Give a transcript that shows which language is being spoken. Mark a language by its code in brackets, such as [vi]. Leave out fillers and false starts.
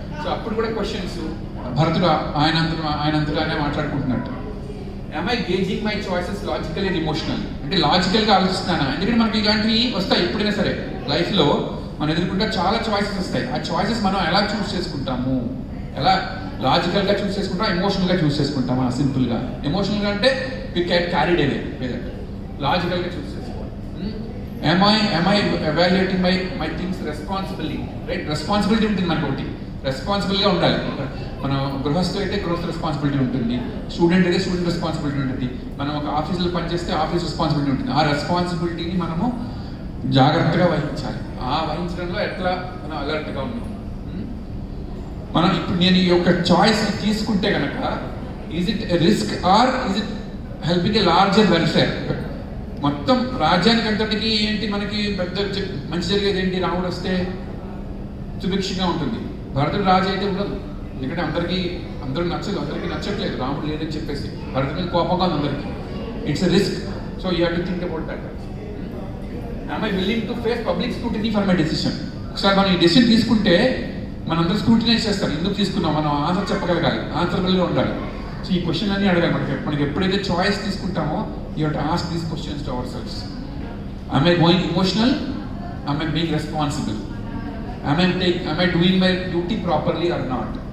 [te] So అప్పుడు కూడా questions భరతుడు ఆయనంతటానే మాట్లాడుకుంటున్నట్టు. [en] am I gauging my choices logically and emotionally? [te] అంటే లాజికల్గా ఆలోచిస్తున్నానా? ఎందుకంటే మనకి ఇలాంటివి వస్తాయి ఎప్పుడైనా సరే లైఫ్లో, మనం ఎదుర్కొంటే చాలా చాయిసెస్ వస్తాయి. ఆ చాయిసెస్ మనం ఎలా చూస్ చేసుకుంటాము, ఎలా లాజికల్గా చూస్ చేసుకుంటాం, ఎమోషనల్గా చూస్ చేసుకుంటామా? సింపుల్గా ఎమోషనల్గా అంటే [en] we carried away, [te] లాజికల్గా చూస్ చేసుకోవాలి. [en] am I evaluating my things responsibly, right? [te] Responsibility ఉంటుంది మనకు ఒకటి, రెస్పాన్సిబుల్గా ఉండాలి. మనం గృహస్థు అయితే గృహస్థ రెస్పాన్సిబిలిటీ ఉంటుంది, స్టూడెంట్ అయితే స్టూడెంట్ రెస్పాన్సిబిలిటీ ఉంటుంది, మనం ఒక ఆఫీసులో పనిచేస్తే ఆఫీస్ రెస్పాన్సిబిలిటీ ఉంటుంది. ఆ రెస్పాన్సిబిలిటీని మనము జాగ్రత్తగా వహించాలి. ఆ వహించడంలో ఎట్లా మనం అలర్ట్గా ఉన్నాం. మనం ఇప్పుడు నేను ఈ యొక్క చాయిస్ తీసుకుంటే కనుక [en] Is it risk or is it helping a larger welfare? [te] మొత్తం రాజ్యానికి అంతటికి ఏంటి మనకి పెద్ద మంచి జరిగేది ఏంటి? రాముడు వస్తే సుభిక్షంగా ఉంటుంది. భరతుడు రాజు అయితే ఉండదు, ఎందుకంటే అందరూ నచ్చదు, అందరికీ నచ్చట్లేదు రాముడు లేదని చెప్పేసి. భరతుడి మీద కోపంగా ఉంది అందరికీ. [en] It's a risk. So you have to think about that. Am I willing to face public scrutiny for my decision? [te] ఒకసారి మనం ఈ డెసిషన్ తీసుకుంటే మనందరూ స్క్రూటినైజ్ చేస్తారు. ఎందుకు తీసుకున్నాం, మనం ఆన్సర్ చెప్పగలగాలి, ఆన్సర్బుల్గా ఉండాలి. సో ఈ క్వశ్చన్ అన్నీ అడగాలి. మనకి ఎప్పుడైతే చాయిస్ తీసుకుంటామో [en] You have to ask these questions to our selfs. Am I going emotional? Am I being responsible? Am I doing my duty properly or not?